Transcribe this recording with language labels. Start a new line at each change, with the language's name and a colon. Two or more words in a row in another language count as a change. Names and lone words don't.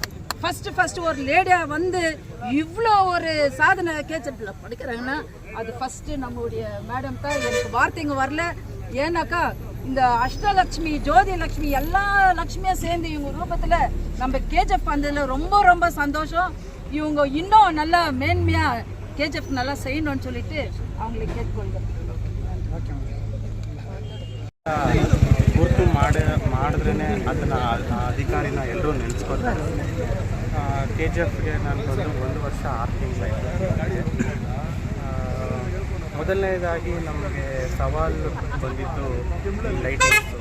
Tamil: ஃபஸ்ட்டு ஒரு லேடியாக வந்து இவ்வளோ ஒரு சாதனை KGFல படிக்கிறாங்கன்னா அது ஃபஸ்ட்டு நம்மளுடைய மேடம் தான். எனக்கு வார்த்தைங்க வரல. ஏன்னாக்கா இந்த அஷ்டலக்ஷ்மி, ஜோதி லக்ஷ்மி, எல்லா லக்ஷ்மியும் சேர்ந்து இவங்க ரூபத்தில் நம்ம KGF வந்ததில் ரொம்ப ரொம்ப சந்தோஷம். இவங்க இன்னும் நல்லா மேன்மையாக KGF நல்லா செய்யணும்னு சொல்லிட்டு அவங்களை கேட்டுக்கொள்கிறேன்.
Kannada: ಗುರುತು ಮಾಡಿದ್ರೇ ಅದನ್ನು ಅಧಿಕಾರಿನ ಎಲ್ಲರೂ ನೆನೆಸ್ಕೊತಾರೆ. KGFಗೆ ನಾನು ಬಂದು 1 ವರ್ಷ 6 ತಿಂಗಳಾಯಿತು. ಮೊದಲನೇದಾಗಿ ನಮಗೆ ಸವಾಲು ಬಂದಿದ್ದು ಲೈಟಿಂಗ್ಸು.